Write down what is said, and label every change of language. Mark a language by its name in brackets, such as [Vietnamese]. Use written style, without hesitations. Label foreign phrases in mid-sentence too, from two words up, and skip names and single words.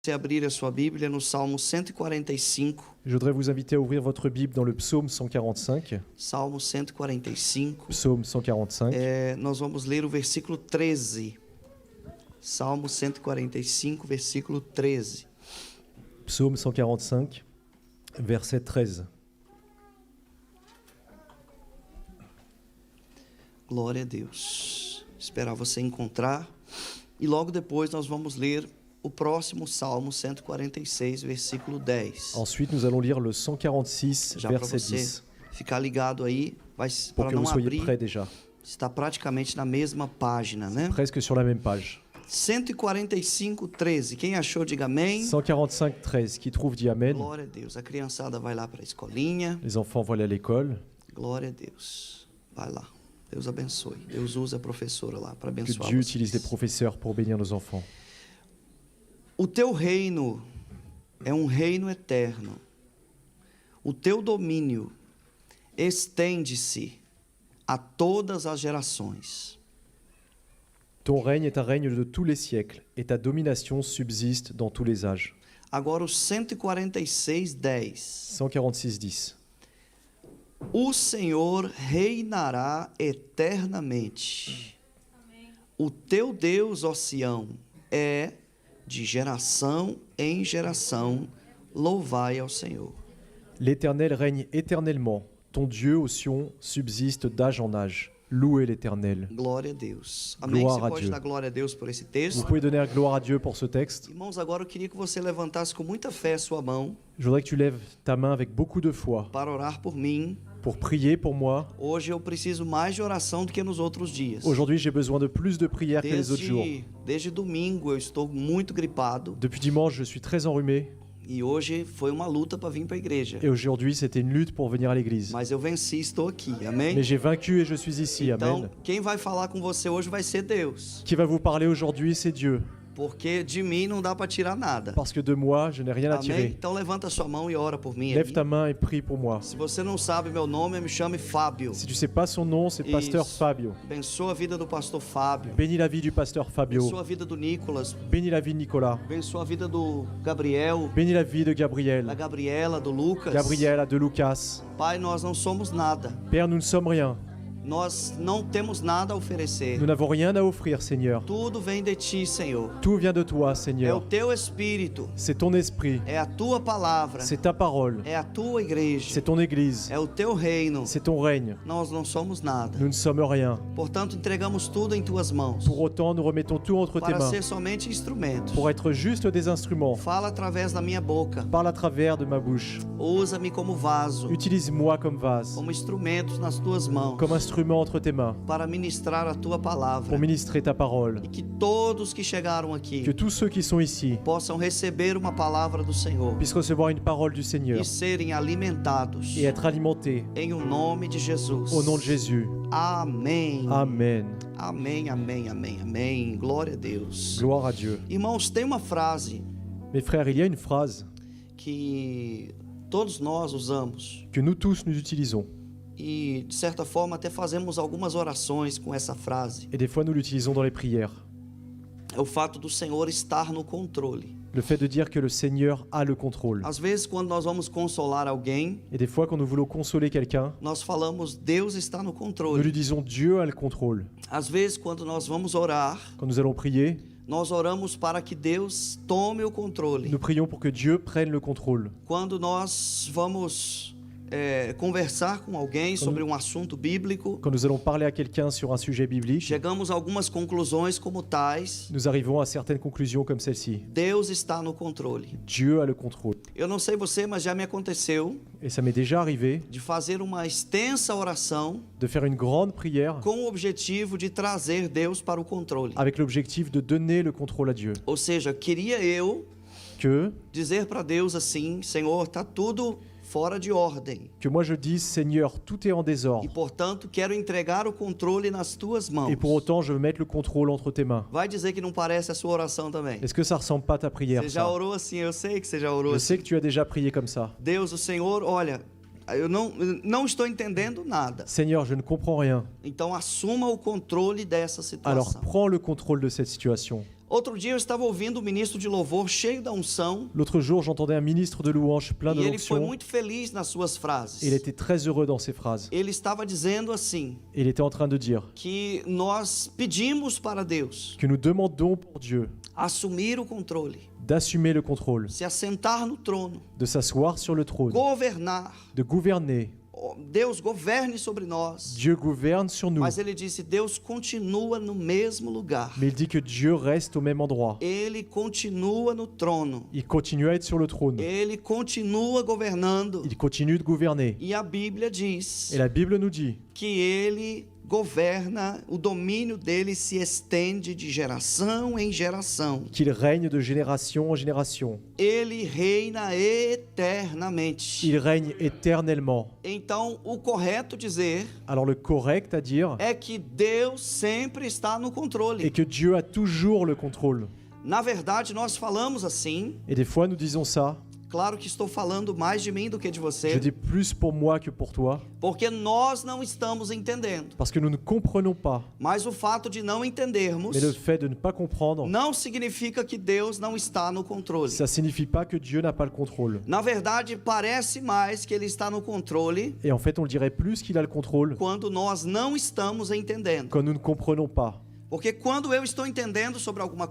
[Portuguese] Você abrir a sua Bíblia no Salmo 145. [French] Je voudrais vous inviter à ouvrir votre Bible dans le psaume 145. [Portuguese] Salmo 145. [French] Psaume 145. [Portuguese] Nós vamos ler o versículo 13. Salmo 145, versículo 13. [French] Psaume 145, verset 13. [Portuguese] Glória a Deus. Esperar você encontrar. E logo depois nós vamos ler o próximo Salmo 146, versículo 10. [French] Ensuite, nous allons lire le 146, [Portuguese] Já para [French] verset [Portuguese] você [French] 10. [Portuguese] ficar ligado aí, [French] Pour [Portuguese] para que não [French] vous soyez [Portuguese] abrir, [French] prêts déjà. [Portuguese] está praticamente na mesma página, né? [French] Presque sur la même page. [Portuguese] 145, 13. Quem achou, diga amém. [French] 145, 13. Qui trouve dit Amen. [Portuguese] Glória a Deus. A criançada vai lá para a escolinha. [French] Les enfants vont aller à l'école. [Portuguese] Glória a Deus. Vai lá. Deus abençoe. Deus usa a professora lá para [French] Que [Portuguese] abençoar [French] Dieu [Portuguese] vocês. [French] utilise les professeurs pour bénir nos enfants. [Portuguese] O teu reino é um reino eterno. O teu domínio estende-se a todas as gerações. [French] Ton règne est un règne de tous les siècles, et ta domination subsiste dans tous les âges. [Portuguese] Agora o 146, 10. [French] 146, 10. [Portuguese] O Senhor reinará eternamente. O teu Deus, ó Sião, é de geração em geração. Louvai ao Senhor. [French] L'Éternel règne éternellement. Ton Dieu, ô Sion, subsiste d'âge en âge. Louez l'Éternel. [Portuguese] Glória a Deus. Amém. Glória Você a pode [French] Dieu. [Portuguese] dar glória a Deus por esse [French] Vous [Portuguese] texto? [French] pouvez donner gloire à Dieu pour ce texte. [Portuguese] Irmãos, agora eu queria que você levantasse com muita fé a sua mão [French] Je voudrais que tu lèves ta main avec beaucoup de foi [Portuguese] para orar por mim. [French] pour prier pour moi. [Portuguese] Hoje eu preciso mais de oração do que nos outros dias. [French] Aujourd'hui, j'ai besoin de plus de prières que les autres jours. [Portuguese] Desde domingo eu estou muito gripado [French] Depuis dimanche, je suis très enrhumé [Portuguese] e hoje foi uma luta para vir para a igreja. [French] et aujourd'hui, c'était une lutte pour venir à l'église. [Portuguese] Mas eu venci, estou aqui. Amém? [French] Mais j'ai vaincu et je suis ici. [Portuguese] Então, [French] Amen. [Portuguese] quem vai falar com você hoje vai ser Deus. [French] Qui va vous parler aujourd'hui, c'est Dieu. [Portuguese] Porque de mim não dá para tirar nada. [French] Parce que de moi, je n'ai rien à [Portuguese] Amém? [French] tirer. [Portuguese] Então levanta sua mão e ora por mim. [French] Lève [Portuguese] aí. [French] ta main et prie pour moi. [Portuguese] Se você não sabe meu nome, me chame Fábio. [French] Si tu sais pas son nom, c'est Pasteur [Portuguese] Isso. [French] Fabio. [Portuguese] Abençoa a vida do pastor Fábio. [French] Bénis la vie du pasteur Fabio. [Portuguese] Abençoa a vida do Nicolas. [French] Bénis la vie de Nicolas. [Portuguese] Abençoa a vida do Gabriel, [French] Bénis la vie de [Portuguese] da [French] Gabriel. [Portuguese] Gabriela, do Lucas. [French] Gabriela, de Lucas. [Portuguese] Pai, nós não somos nada. [French] Père, nous ne sommes rien. [Portuguese] Nós não temos nada a oferecer. [French] Nous n'avons rien à offrir, Seigneur. [Portuguese] Tudo vem de ti, Senhor. [French] Tout vient de toi, [Portuguese] É o [French] Seigneur. [Portuguese] teu Espírito. [French] C'est ton esprit. [Portuguese] É a tua palavra. [French] C'est ta parole. [Portuguese] É a tua igreja. [French] C'est ton église. [Portuguese] É o teu reino. [French] C'est ton règne. [Portuguese] Nós não somos nada. [French] Nous ne sommes rien. [Portuguese] Portanto, entregamos tudo em tuas mãos. [French] Pour autant, nous remettons tout entre tes [Portuguese] Para [French] mains. [Portuguese] ser somente instrumentos. [French] Pour être juste des instruments. [Portuguese] Fala através da minha boca. [French] Parle à travers de ma bouche. [Portuguese] Usa-me como vaso. [French] Utilise-moi comme vase. [Portuguese] Como instrumentos nas tuas mãos. [French] Comme instrument entre tes mains. [Portuguese] Para ministrar a tua palavra. [French] Pour ministrer ta parole. [Portuguese] E que todos que chegaram aqui [French] Que tous ceux qui sont ici [Portuguese] possam receber uma palavra do Senhor [French] puissent recevoir une parole du Seigneur [Portuguese] e serem alimentados [French] et être alimentés [Portuguese] em o nome de Jesus. [French] au nom de Jésus. [Portuguese] Amém. [French] Amen. [Portuguese] Amém, amém, amém, amém. Glória a Deus. [French] Gloire à Dieu. [Portuguese] Irmãos, tem uma frase [French] Mes frères, il y a une phrase [Portuguese] que todos nós usamos [French] que nous tous nous utilisons. [Portuguese] e, de certa forma, até fazemos algumas orações com essa frase. [French] Et des fois, nous l'utilisons dans les prières. [Portuguese] É o fato do Senhor estar no controle. [French] Le fait de dire que le Seigneur a le contrôle. [Portuguese] Às vezes, quando nós vamos consolar alguém, [French] Et des fois, quand nous voulons consoler quelqu'un, [Portuguese] nós falamos, Deus está no [French] nous lui [Portuguese] controle. [French] disons Dieu a le contrôle. [Portuguese] Às vezes, quando nós vamos orar, [French] Quand nous allons prier, [Portuguese] nós oramos para que Deus tome o controle. [French] nous prions pour que Dieu prenne le contrôle. [Portuguese] Quando nós vamos conversar com alguém sobre um assunto bíblico, [French] Quand nous allons parler à quelqu'un sur un sujet biblique, [Portuguese] chegamos a algumas conclusões como tais: [French] nous arrivons à certaines conclusions comme celle-ci. [Portuguese] Deus está no controle. [French] Dieu a le contrôle. [Portuguese] Eu não sei você, mas já me aconteceu [French] Et ça m'est déjà arrivé [Portuguese] de fazer uma extensa oração [French] de faire une grande prière [Portuguese] com o objetivo de trazer Deus para o controle. [French] avec l'objectif de donner le contrôle à Dieu. [Portuguese] Ou seja, queria eu [French] Que [Portuguese] dizer para Deus assim: Senhor, tá tudo fora de ordem. [French] moi je dise, Seigneur, tout est en [Portuguese] E, [French] désordre. [Portuguese] portanto, quero entregar o controle nas tuas mãos. [French] Et pour autant, je veux mettre le contrôle entre tes mains. [Portuguese] Vai dizer que não parece a sua oração também. [French] Est-ce que ça ressemble pas à ta prière, [Portuguese] Você já [French] ça? [Portuguese] orou assim, eu sei que você já orou [French] Je [Portuguese] assim. [French] sais que tu as déjà prié comme ça. [Portuguese] Deus, o Senhor, olha, eu não estou entendendo nada. [French] Seigneur, je ne comprends rien. [Portuguese] Então assuma o controle dessa [French] Alors [Portuguese] situação. [French] prends le contrôle de cette situation. [Portuguese] Outro dia eu estava ouvindo um ministro de louvor cheio da unção [French] L'autre jour, j'entendais un ministre de louange plein de [Portuguese] e ele foi [French] l'onction [Portuguese] muito feliz nas suas [French] et il [Portuguese] frases. [French] était très heureux dans ses phrases. [Portuguese] Ele estava dizendo assim, [French] Et il était en train de dire [Portuguese] que nós pedimos para Deus [French] que nous demandons pour Dieu [Portuguese] assumir o controle, [French] d'assumer le contrôle, [Portuguese] se assentar no trono, [French] de s'asseoir sur le trône, [Portuguese] governar. [French] de gouverner. [Portuguese] Deus governe sobre nós. [French] Dieu gouverne sur nous. [Portuguese] Mas ele disse, Deus continua no mesmo lugar. [French] Mais il dit que Dieu reste au même endroit. [Portuguese] Ele continua no trono. [French] Il continue à être sur le trône. [Portuguese] Ele continua governando. [French] Il continue de gouverner. [Portuguese] E a Bíblia diz [French] Et la Bible nous dit [Portuguese] que ele governa, o domínio dele se estende de geração em geração. [French] qu'il règne de génération en génération. [Portuguese] Ele reina eternamente. [French] Il règne éternellement. [Portuguese] Então, o correto dizer [French] Alors le correct à dire [Portuguese] é que Deus sempre está no [French] est [Portuguese] controle. [French] que Dieu a toujours le contrôle. [Portuguese] Na verdade, nós falamos assim. [French] Et des fois nous disons ça. [Portuguese] Claro que estou falando mais de mim do que de [French] Je [Portuguese] você, [French] dis plus pour moi que pour toi. [Portuguese] porque nós não estamos entendendo. [French] Parce que nous ne comprenons pas. [Portuguese] Mas o fato de não entendermos [French] Mais le fait de ne pas comprendre, [Portuguese] não significa que Deus não está no controle. [French] ça signifie pas que Dieu n'a pas le contrôle. [Portuguese] Na verdade, parece mais que ele está no controle [French] Et en fait, on le dirait plus qu'il a le contrôle [Portuguese] quando nós não estamos entendendo. [French] quand nous ne comprenons pas. [Portuguese] Porque quando eu estou entendendo sobre alguma